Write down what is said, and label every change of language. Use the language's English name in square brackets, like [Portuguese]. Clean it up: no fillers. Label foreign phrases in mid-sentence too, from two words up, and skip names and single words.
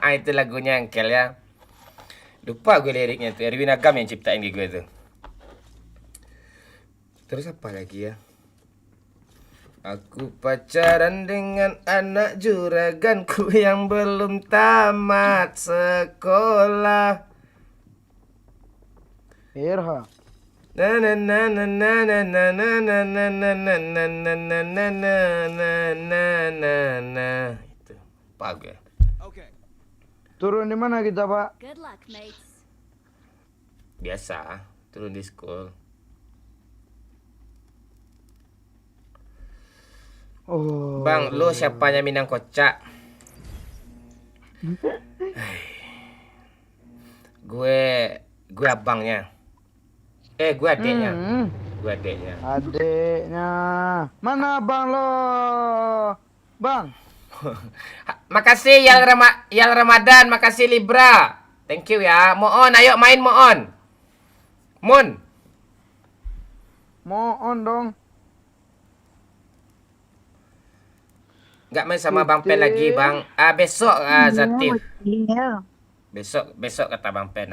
[Indonesian] Itu lagunya Engkel ya. Lupa gue liriknya tuh. Erwin Agam yang ciptain di gue tuh. Terus apa lagi ya? Aku pacaran dengan anak juraganku yang belum tamat sekolah. Irha. Na na na na na na na na na na na na na na na na na na na. Itu bagus. Okay. Turun di mana kita, Pak? [English] Good luck, mates. [Indonesian] Biasa turun di school. Oh. Bang, lu siapanya Minang kocak? gue abangnya. Gue adeknya. Gue adeknya. Adeknya. Mana abang lo? Bang. Makasih Yal Ramadan, makasih Libra. [English] Thank you [Indonesian] ya. Moon, ayo main Moon. Mohon dong. Nggak main sama Bang Pen lagi, Bang. Besok Zatif. Iya. Besok kata Bang Pen.